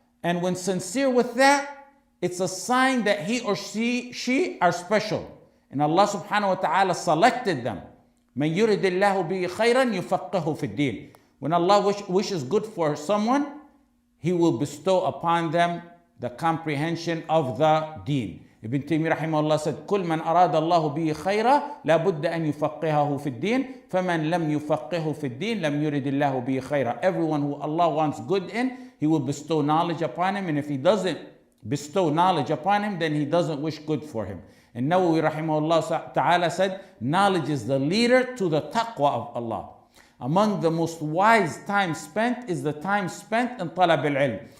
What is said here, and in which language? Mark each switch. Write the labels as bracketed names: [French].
[English] And when sincere with that, it's a sign that he or she are special. And Allah subhanahu wa ta'ala selected them. [Arabic] مَنْ يُرِدِ اللَّهُ بِهِ خَيْرًا يُفَقِّهُ فِي الدِّينِ. [English] When Allah wishes good for someone, He will bestow upon them the comprehension of the deen. [Arabic] Ibn Taymiyyah rahimahullah said, كل من أراد الله به خيرا لابد أن يفقهه في الدين فمن لم يفقهه في الدين لم يرد الله به خيرا. [English] Everyone who Allah wants good in, He will bestow knowledge upon him, and if He doesn't bestow knowledge upon him, then He doesn't wish good for him. And Nawawi rahimahullah ta'ala said, knowledge is the leader to the taqwa of Allah. Among the most wise time spent is the time spent in talab al-ilm.